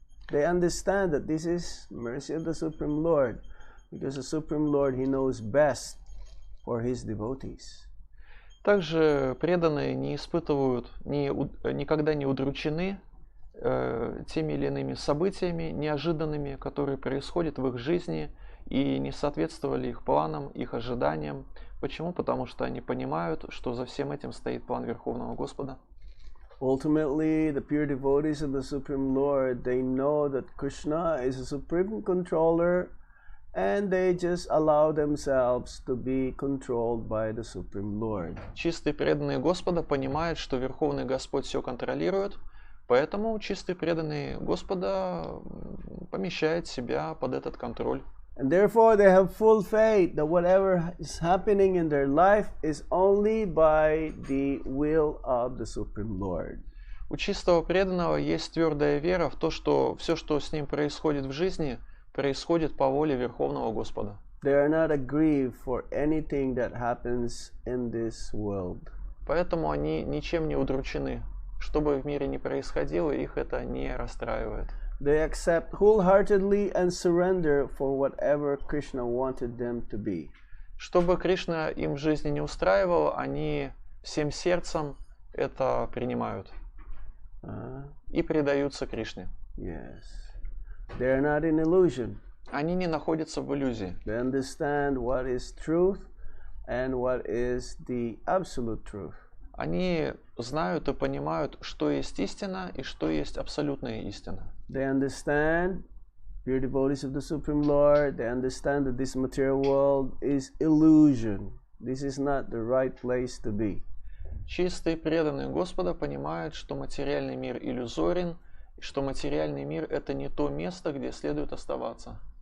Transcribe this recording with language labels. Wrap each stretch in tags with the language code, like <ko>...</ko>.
<en>They understand that this is mercy of the Supreme Lord, because the Supreme Lord, He knows best for His devotees.</en> <ru>Также преданные не испытывают, никогда не удручены теми или иными событиями неожиданными, которые происходят в их жизни и не соответствовали их планам, их ожиданиям. Почему? Потому что они понимают, что за всем этим стоит план Верховного Господа.</ru> <en>Ultimately, the pure devotees of the Supreme Lord, they know that Krishna is a supreme controller, and they just allow themselves to be controlled by the Supreme Lord.</en> <ru>Чистые преданные Господа понимают, что Верховный Господь все контролирует, поэтому чистые преданные Господа помещают себя под этот контроль.</ru> <en>And therefore they have full faith that whatever is happening in their life is only by the will of the Supreme Lord.</en> <ru>У чистого преданного есть твердая вера в то, что все, что с ним происходит в жизни, происходит по воле Верховного Господа.</ru> <en>They are not aggrieved for anything that happens in this world.</en> <ru>Поэтому они ничем не удручены. Что бы в мире ни происходило, их это не расстраивает.</ru> <en>They accept wholeheartedly and surrender for whatever Krishna wanted them to be.</en> <ru>Что бы Кришна им в жизни не устраивал, они всем сердцем это принимают и предаются Кришне.</ru> <en>Yes. They are not in illusion.</en> <ru>Они не находятся в иллюзии.</ru> <en>They understand what is truth and what is the absolute truth.</en> <ru>Они знают и понимают, что есть истина и что есть абсолютная истина.</ru> <en>They understand, pure devotees of the Supreme Lord, they understand that this material world is illusion. This is not the right place to be.</en> <ru>Чистые преданные Господа понимают, что материальный мир иллюзорен, и что материальный мир — это не то место, где следует оставаться.</ru>